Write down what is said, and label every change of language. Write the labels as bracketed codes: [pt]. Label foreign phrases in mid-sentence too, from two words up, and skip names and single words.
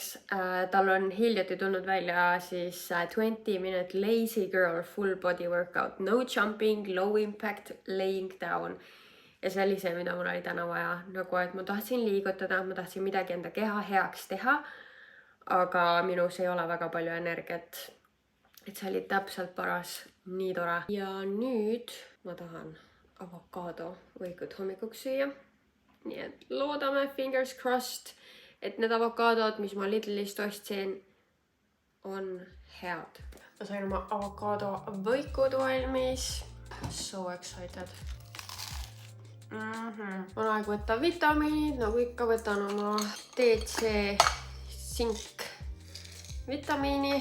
[et] Tal on hiljuti tulnud välja siis [en] 20-minute lazy girl full body workout. No jumping, low impact, laying down. [et] Ja see oli see, mida mul oli täna vaja. Nagu, et ma tahtsin liigutada, ma tahtsin midagi enda keha heaks teha, aga minus ei ole väga palju energiat. Et see oli täpselt paras, nii tore. Ja nüüd ma tahan avokaado võikud hommikuks süüa. Nii et loodame, [en] fingers crossed, [et] et need avokaadod, mis ma Lidlist ostsin, on head. Ma sain oma avokaado võikud valmis. [en] So excited. [et] On aeg võtta vitamiinid, nagu ikka võtan oma DC sink vitamiini.